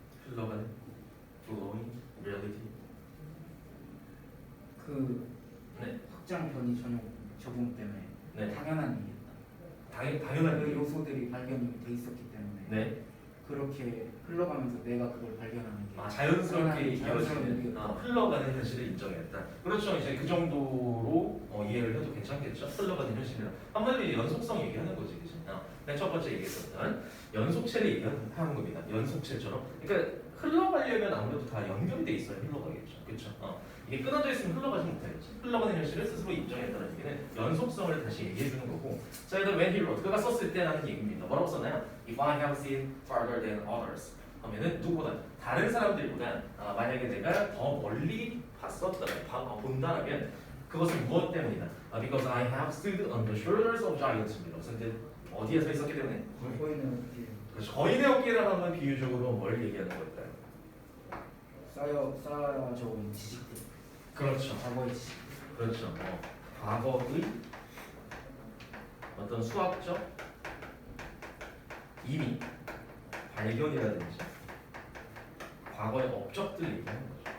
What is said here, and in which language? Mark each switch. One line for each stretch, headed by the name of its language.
Korean: 흘러가는
English: flowing reality. 그
Korean: 네. 확장 변이 전용 적용 때문에 네. 당연한 일이다. 당연한 그 얘기. 요소들이 발견이 돼 있었기 때문에 네. 그렇게 흘러가면서 내가 그걸 발견하는 게 자연스럽게 자연스러운 이루어지는 흘러가는 현실을 인정했다. 그렇죠. 이제 그 정도로 이해를 해도 괜찮겠죠. 흘러가는 현실이라. 한마디로 이제 연속성 얘기하는 거지, 그지? 맨 첫 번째 얘기했었던 연속체를 얘기하는 겁니다. 연속체처럼. 그러니까 흘러가려면 아무래도 다 연결이 돼 있어야 흘러가겠죠. 그렇죠. 이게 끊어져 있으면 흘러가지 못하겠지. 흘러가는 현실을 스스로 인정했다는 얘기는 연속성을 다시 얘기해 주는 거고. 자, 일단
English: when he wrote
Korean: 그가 썼을 때라는 얘기입니다. 뭐라고 썼나요?
English: If I have seen farther than others
Korean: 하면은 누구보다 다른 사람들보다 만약에 내가 더 멀리 본다라면 그것은 무엇 때문이다?
English: Because I have stood on the shoulders of giants입니다.
Korean: 근데 어디에 서 있었기 때문에? 보이는 그렇죠. 거인의 어깨라 하면 비유적으로 뭘 얘기하는 걸까요? 쌓여져 온 지식들. 그렇죠. 과거의 지식. 그렇죠. 과거의 어떤 수학적 이미 발견이라든지 과거의 업적들을 얘기하는 거죠.